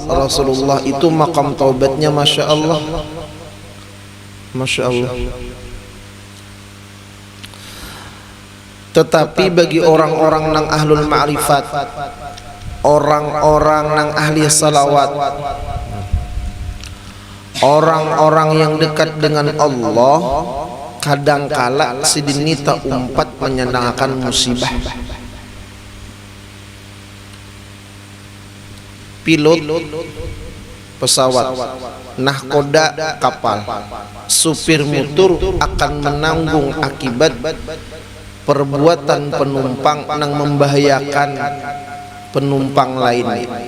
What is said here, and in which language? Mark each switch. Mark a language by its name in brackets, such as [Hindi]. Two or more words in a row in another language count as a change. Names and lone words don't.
[Indonesian] Rasulullah itu makam taubatnya [Arabic] ما شاء الله، ما شاء الله. [Indonesian] Tetapi bagi orang-orang nang [Arabic] أهل المعرفة, [Indonesian] orang-orang nang ahli salawat, orang-orang yang dekat dengan Allah, kadangkala sidinita umpat menyenangkan musibah. Pilot pesawat, nahkoda kapal, supir motor akan menanggung akibat perbuatan penumpang yang membahayakan penumpang lain.